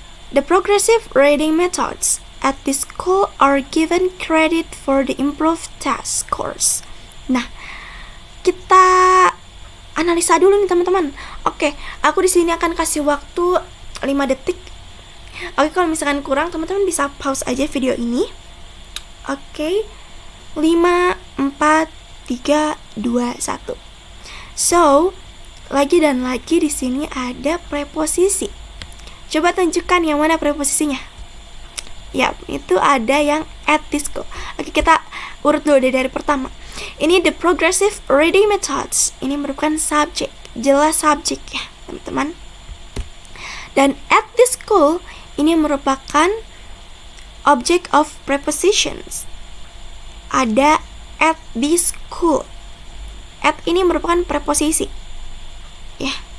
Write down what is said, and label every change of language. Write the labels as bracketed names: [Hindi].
[English] The progressive reading methods at this school are given credit for the improved test scores. [Indonesian] Nah, kita analisa dulu nih teman-teman. Oke, aku di sini akan kasih waktu 5 detik. Oke, kalau misalkan kurang teman-teman bisa pause aja video ini. Oke. 5, 4, 3, 2, 1. So, lagi dan lagi di sini ada preposisi. Coba tunjukkan yang mana preposisinya. Ya, itu ada yang [English] at this school. [Indonesian] Oke, kita urut dulu dari pertama. Ini [English] the progressive reading methods. [Indonesian] Ini merupakan subjek, jelas subjek ya, teman-teman. Dan [English] at this school [Indonesian] ini merupakan object of prepositions. Ada [English] at this school. [Indonesian] At ini merupakan preposisi. Ya.